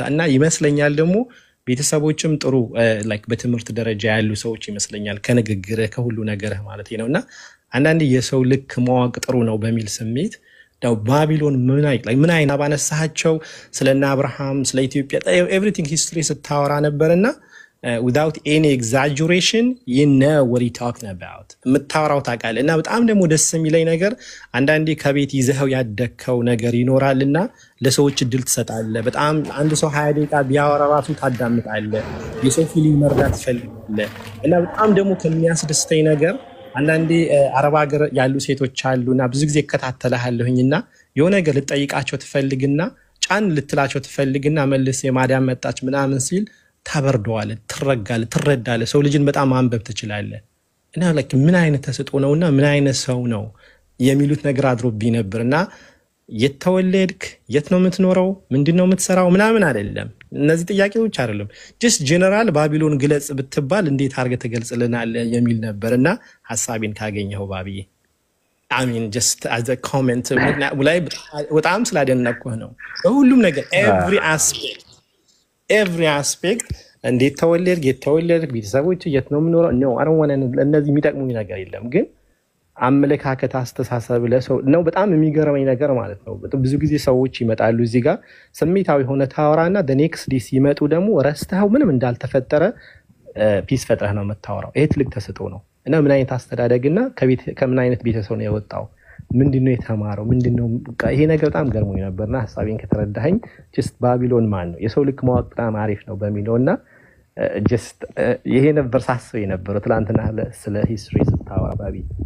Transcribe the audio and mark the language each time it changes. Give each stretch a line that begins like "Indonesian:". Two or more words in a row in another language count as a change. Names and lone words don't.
Amharic: እና ይመስለኛል ደግሞ ቤተሰቦችም ጥሩ በትምህርት ደረጃ ያሉ ሰዎች ይመስለኛል ከንግግር ከሁሉ ነገር ማለት ነውና አንዳንድ የሰው ልክ ማወቅ ጥሩ ነው በሚል ስሜት ዳው ባቢሎን ምን አይና ባነሳቸው ስለና አብርሃም ስለ ኢትዮጵያ
English: everything history
Amharic: ስታወራ ነበርና
English: without any exaggeration you know what he talking about
Amharic: የምታወራው ታውቃለህ እና በጣም ደግሞ ደስ የሚለኝ ነገር አንዳንዴ ከቤት ይዘኸው ያደከው ነገር ይኖራልና ለሰዎች እድል ትሰጣለህ በጣም አንድ ሰው 20 ደቂቃ ቢያወራ ራሱ ታዳምጣለህ የሰው ፊሊንግ መርዳት ትፈልጋለህ እና በጣም ደግሞ ከሚያስደስተኝ ነገር አንዳንዴ አረብ ሀገር ያሉ ሴቶች አሉና ብዙ ጊዜ እከታተልሃለሁኝና የሆነ ነገር ልጠይቃቸው ትፈልግና ጫን ልትላቸው ትፈልግና መልስ የማዳም መጣች ምናምን ሲል ታበርደዋለህ ትረዳለህ ሰው ልጅን በጣም ማንበብ ትችላለህ እና ምን አይነት ተሰጥኦ ነውና ምን አይነት ሰው ነው የሚሉት ነገር አድሮብኝ ነበርና የተወለድክ የት ነው የምትኖረው ምንድነው የምትሰራው ምናምን አይደለም እነዚህ ጥያቄዎች አይደለም
English: just general
Amharic: ባቢሎን ግለጽ ብትባል እንዴት አርገህ ተገልጽልናለህ የሚል ነበርና ሐሳቤን ካገኘው ባቢዬ
English: I mean just as a comment
Amharic: ላይ በጣም ስላደነቅኩህ ነው ሁሉም ነገር
English: every aspect
Amharic: እንዴት ተወለድክ የተወለድክ ቤተሰቦች የት ነው የምኖረው ነው
English: I don't want
Amharic: እነዚህ የሚጠቅሙኝ ነገር የለም ግን አመለካከት አስተሳሰብ ለሰው ነው በጣም የሚገርመኝ ነገር ማለት ነው ብዙ ጊዜ ሰዎች ይመጣሉ እዚህ ጋር ስሜታዊ ሆነ ታወራና
English: the next day
Amharic: ሲመጡ ደግሞ ረስተው ምንም እንዳልተፈጠረ ፒስ ፈጥረህ ነው የምታወራው ይሄ ትልቅ ተሰጥኦ ነው እና ምን አይነት አስተዳደግና ከምን አይነት ቤተሰብ ነው የወጣው ምንድነው የተማረው ምንድነው ይሄ ነገር በጣም ገርሞኝ ነበርና ሐሳቤን ከተረዳኸኝ just ባቢሎን ማን ነው የሰው ልክ ማወቅ በጣም አሪፍ ነው በሚለውና just ይሄ ነበር ሳስበው የነበረው ትላንትና ስለ ሂስትሪ ስታወራ ባቢ